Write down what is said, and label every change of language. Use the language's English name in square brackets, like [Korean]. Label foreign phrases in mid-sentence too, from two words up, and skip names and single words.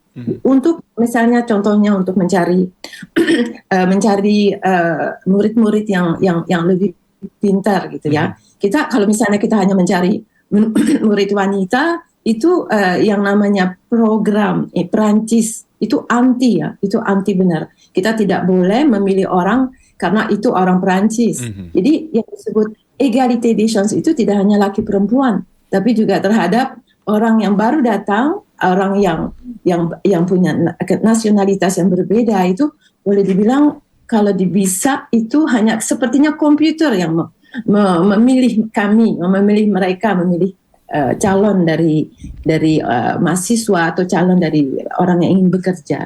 [Indonesian] Untuk misalnya contohnya untuk mencari murid-murid yang lebih pintar gitu ya. Kita kalau misalnya kita hanya mencari murid wanita, itu yang namanya program Perancis itu anti ya, itu anti benar. Kita tidak boleh memilih orang karena itu orang Perancis. Jadi yang disebut [French] égalité des chances [Indonesian] itu tidak hanya laki perempuan, tapi juga terhadap orang yang baru datang, orang yang punya nasionalitas yang berbeda. Itu boleh dibilang kalau bisa itu hanya sepertinya komputer yang memilih kami, memilih mereka, memilih calon dari mahasiswa atau calon dari orang yang ingin bekerja.